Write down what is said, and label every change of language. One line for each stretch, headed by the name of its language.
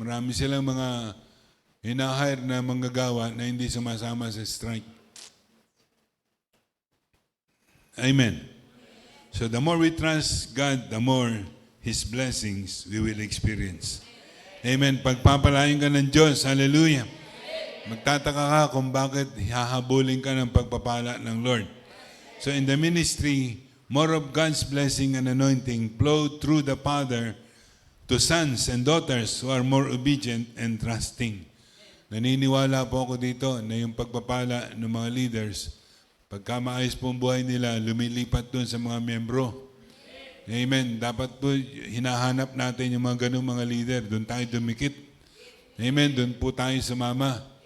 Filipino: Marami silang mga hina-hire na manggagawa na hindi sumasama sa strike. Amen.
English: So the more we trust God, the more His blessings we will experience. Amen.
Filipino: Pagpapalain ka ng Diyos. Hallelujah. Magtataka ka kung bakit hahabulin ka ng pagpapala ng Lord.
English: So in the ministry, more of God's blessing and anointing flow through the Father to sons and daughters who are more obedient and trusting.
Filipino: Naniniwala po ako dito na yung pagpapala ng mga leaders, pagka maayos po ang buhay nila, lumilipat doon sa mga membro. Amen. Dapat po hinahanap natin yung mga ganung mga leader. Doon tayo dumikit. Amen. Doon po tayo sumama.